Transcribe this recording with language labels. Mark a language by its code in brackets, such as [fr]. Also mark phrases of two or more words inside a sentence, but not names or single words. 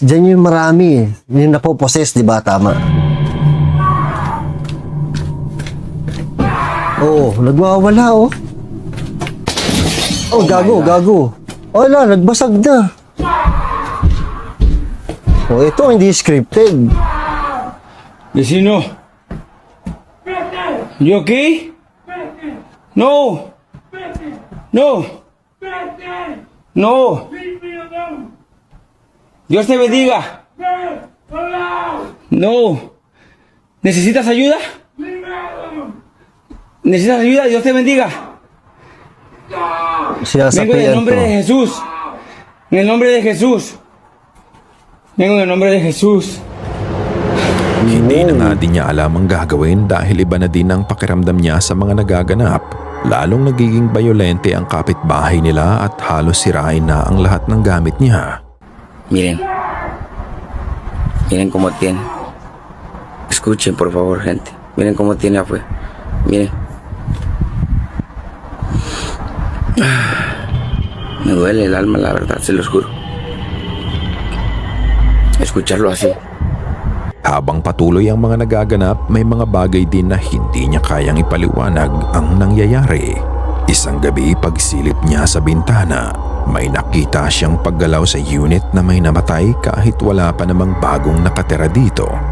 [tl] Diyan yung marami. Yung napoposes, di ba? Tama. Oo, nagwawala oh. Oh, gago. Wala, nagbasag na. Oh, ito hindi scripted. [en] Vecino. You okay? [es] No. No. No. Dios te bendiga. No. ¿Necesitas ayuda? ¿Necesitas ayuda? Dios te bendiga. [tl] Siya sa [es] Vengo en el nombre de [tl] to. [es] Jesús. En el nombre de Jesús. Vengo en el nombre de Jesús. [tl] Hindi na nga din niya alam ang gagawin dahil iba na din ang pakiramdam niya sa mga nagaganap. Lalong nagiging bayolente ang kapitbahay nila at halos sirain na ang lahat ng gamit niya. [es] Miren. Miren cómo tiene. Escuchen, por favor, gente. Miren cómo tiene afuera. Miren. Me duele el alma, la verdad, se los juro. Escucharlo así. [tl] Habang patuloy ang mga nagaganap, may mga bagay din na hindi niya kayang ipaliwanag ang nangyayari. Isang gabi pagsilip niya sa bintana, may nakita siyang paggalaw sa unit na may namatay kahit wala pa namang bagong nakatira dito.